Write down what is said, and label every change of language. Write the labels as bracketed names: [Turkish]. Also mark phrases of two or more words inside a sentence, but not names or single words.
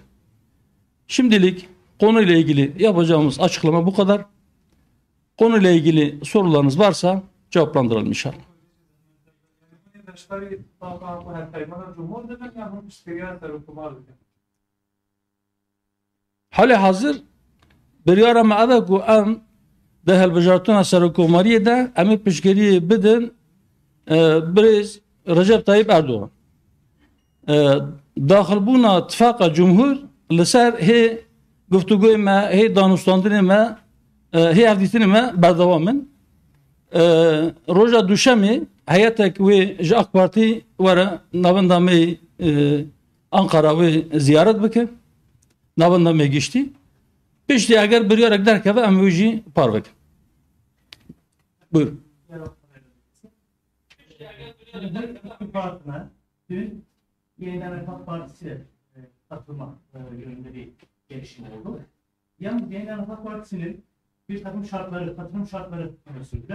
[Turkish] Şimdilik konuyla ilgili yapacağımız açıklama bu kadar. Konuyla ilgili sorularınız varsa cevaplandıralım inşallah. Hali hazır [Kurdish] biryara me ave ku em de helbejartuna serokkomariye de em ê piştgiriyê bidin Birêz Recep Tayyip Erdoğan. Daxilbûna Tifaka Cumhur li ser hê guftugûyê me, hê danûstandinê me, hê hevdîtinê me berdewam in. Roja duşemê heyetek wê ji AK Partî were navenda me Ankara wê ziyaret bike. Navenda me giştî. Piştî eger biryarek derkeve em wê jî parveke. [Turkish] Buyurun. Dün Yeniden Refah Partisi katılma yönünde bir gelişme oldu. Yalnız Yeniden Refah Partisi'nin bir takım şartları, katılım şartları öne sürdüler.